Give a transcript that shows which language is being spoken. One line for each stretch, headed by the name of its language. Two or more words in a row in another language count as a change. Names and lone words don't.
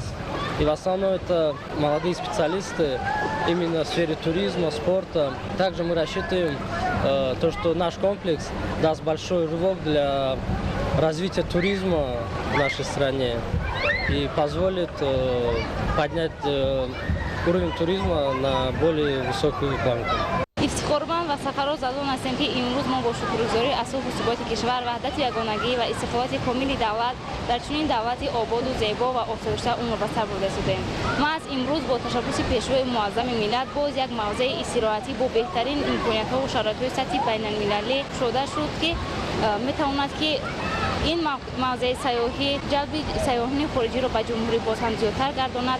Russian: И в основном это молодые специалисты именно в сфере туризма, спорта. Также мы рассчитываем то, что наш комплекс даст большой рывок для развития туризма в нашей стране и позволит поднять уровень туризма на более высокую планку.
Tajik: ифтихорманд ва сафарот задон ҳастем ки имрӯз мо бо шукргузории асосу суботи кишвар ваҳдати ягонагӣ ва истиқлолияти комили давлат дар чунин давлати ободу зебо ва осоишта умр ба сар бурда судем. Маҳз имрӯз бо ташаббуси пешвои муаззами миллат боз як мавзеи истироҳатӣ бо беҳтарин имкониятҳову шароитҳои сатҳи байналмилалӣ шуда шуд ки метавонад ки ин мавзеи сайёҳӣ ҷалби сайёҳини хориҷиро ба ҷумҳурӣ боз ҳам зиёдтар гардонад.